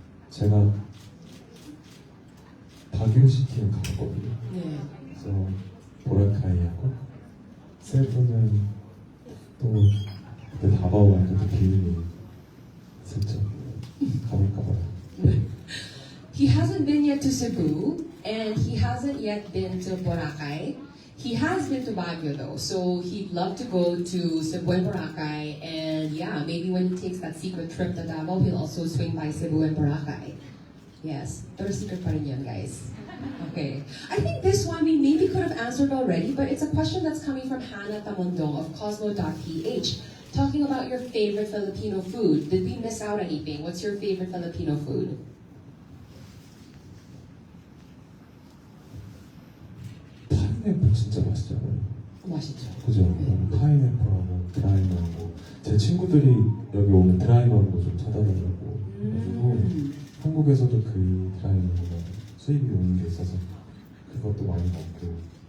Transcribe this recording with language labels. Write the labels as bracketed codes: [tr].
[ko] 제가 다교시티는 가봤거든요. 네. 그래서 보라카이하고 세부는 또 그때 다바오 왔는데 비밀이 있었죠. 가볼까 봐요. [en] He hasn't been yet to Cebu, and he hasn't yet been to Boracay. He has been to Baguio though, so he'd love to go to Cebu and Boracay, and yeah, maybe when he takes that secret trip to Davao, he'll also swing by Cebu and Boracay. Yes, [tl] pero secret pa rin yan, [en] guys. Okay, I think this one we maybe could have answered already, but it's a question that's coming from Hannah Tamondong of Cosmo.ph, talking about your favorite Filipino food. Did we miss out anything? What's your favorite Filipino food? [ko] 파인애플 진짜 맛있잖아요. 맛있죠. 그죠? 파인애플하고 드라이망고. 제 친구들이 여기 오면 드라이망고 좀 사다 달라고 해가지고 한국에서도 그 드라이망고가 수입이 오는 게 있어서 그것도 많이 먹고.